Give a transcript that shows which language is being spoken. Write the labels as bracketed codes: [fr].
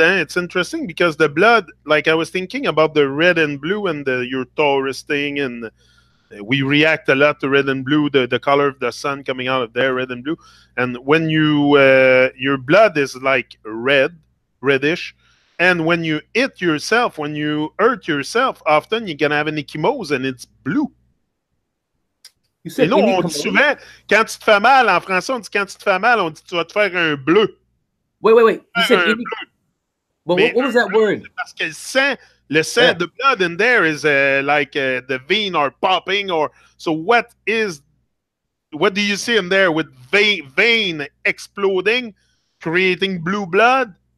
[en] It's interesting because the blood, like I was thinking about the red and blue and your Taurus thing, and we react a lot to red and blue, the color of the sun coming out of there, red and blue. And when you your blood is like reddish. And when you hit yourself, when you hurt yourself, often you're going to have an ecchymose and it's blue. [fr] Et là, on dit souvent, quand tu te fais mal, en français, on dit quand tu te fais mal, on dit tu vas te faire un bleu. [en] Wait. You said But what was that word? [fr] Parce que le sang, [en] the blood in there is like the vein are popping. So what do you see in there with vein exploding, creating blue blood?